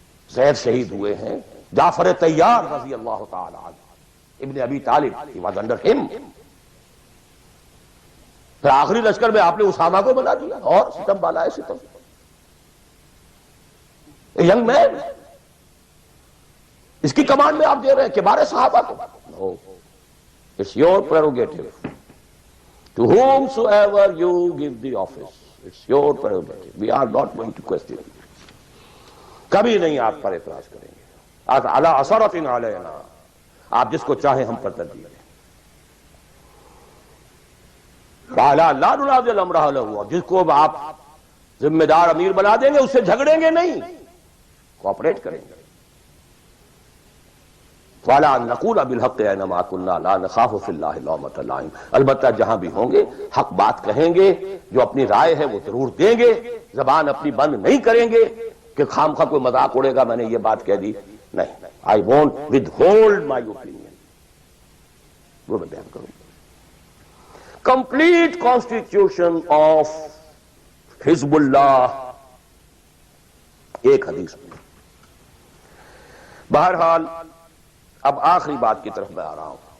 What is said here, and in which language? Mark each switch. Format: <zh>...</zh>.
<ur>زید شہید ہوئے ہیں، جعفر طیار رضی اللہ تعالی عنہ، ابن ابی طالب</ur> <en>he was under him.</en> <ur>پھر آخری لشکر میں آپ نے اسامہ کو بنا دیا، اور ستم بالا ہے ستم.</ur> <en>young man,</en> <ur>اس کی کمانڈ میں آپ دے رہے ہیں کبار صحابہ کو.</ur> <en>No. It's your prerogative. To whomsoever you give the office, it's your prerogative. We are not going to question it.</en> <ur>کبھی نہیں آپ پر اعتراض کریں گے.</ur> <ar>عَلَىٰ عَثَرَةٍ عَلَيْنَا،</ar> <ur>آپ جس کو چاہیں ہم پر ترجیح دیں.</ur> <ar>وَعَلَىٰ لَا نُنَازِلُ أَمْرَهُ لَهُ،</ar> <ur>جس کو آپ ذمہ دار امیر بنا دیں گے اس سے جھگڑیں گے نہیں، کوآپریٹ کریں گے.</ur> <ar>وَعَلَىٰ أَن نَّقُولَ بِالْحَقِّ أَيْنَمَا كُنَّا لَا نَخَافُ فِي اللَّهِ لَوْمَةَ لَائِمٍ.</ar> <ur>البتہ جہاں بھی ہوں گے حق بات کہیں گے، جو اپنی رائے ہے وہ ضرور دیں گے، زبان اپنی بند نہیں کریں گے کہ خام خواہ کوئی مذاق اڑے گا میں نے یہ بات کہہ دی. نہیں،</ur> <en>I won't withhold my opinion.</en> <ur>وہ میں بیان کروں.</ur> <en>Complete constitution of حزب اللہ</en> <ur>ایک حدیث میں. بہرحال اب آخری بات کی طرف میں آ رہا ہوں.</ur>